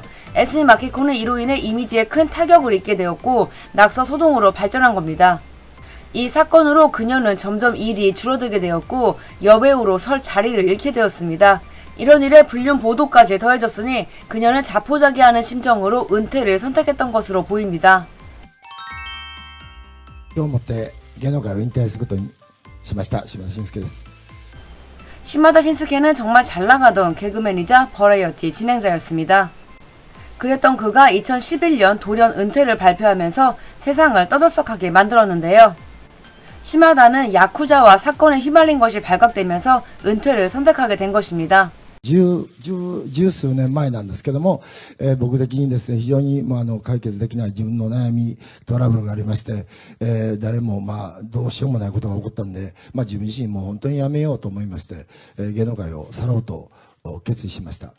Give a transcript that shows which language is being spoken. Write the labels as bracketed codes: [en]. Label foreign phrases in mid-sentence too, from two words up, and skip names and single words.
[ko] SE 마키코는 이로 인해 이미지에 큰 타격을 입게 되었고 낙서 소동으로 발전한 겁니다. 이 사건으로 그녀는 점점 일이 줄어들게 되었고 여배우로 설 자리를 잃게 되었습니다. 이런 일에 불륜 보도까지 더해졌으니 그녀는 자포자기하는 심정으로 은퇴를 선택했던 것으로 보입니다. [ja] 今日もって芸能界を引退することにしました島田紳介です。 [ko] 시마다 신스케는 정말 잘나가던 개그맨이자 버라이어티 진행자였습니다. 그랬던 그가 2011년 돌연 은퇴를 발표하면서 세상을 떠들썩하게 만들었는데요. 시마다는 야쿠자와 사건에 휘말린 것이 발각되면서 은퇴를 선택하게 된 것입니다. [ja] 十数年前なんですけども、僕的にですね、非常に、解決できない自分の悩み、トラブルがありまして、誰も、どうしようもないことが起こったんで、自分自身も本当にやめようと思いまして、芸能界を去ろうと決意しました。